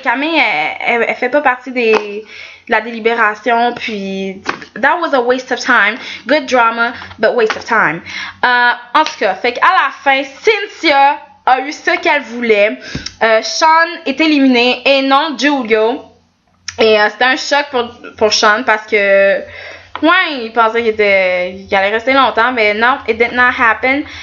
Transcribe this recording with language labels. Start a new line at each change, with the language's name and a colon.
French: Camille, elle fait pas partie de la délibération.
English: Puis, that was a waste of time. Good drama, but waste of time.
French: En tout cas, fait qu'à la fin, Cynthia a eu ce qu'elle voulait. Sean est éliminé et non Giulio. Et c'était un choc pour Sean parce que... Ouais, il pensait qu'il allait rester longtemps, mais non,
English: it did not happen.